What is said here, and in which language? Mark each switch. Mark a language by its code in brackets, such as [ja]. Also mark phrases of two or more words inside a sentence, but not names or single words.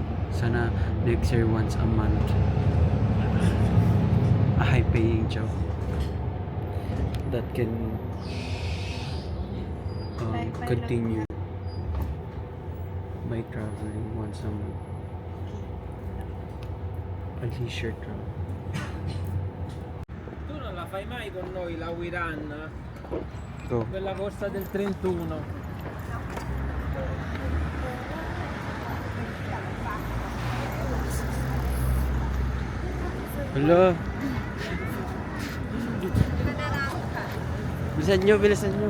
[en] Sana next year once a month. A high-paying job that can continue my traveling once a month. A leisure travel. [it] Tu non la fai mai con noi la Wiran? [en] Go. [it] Quella corsa del 31. [en] Hello. [tl] Bilisan nyo, bilisan nyo.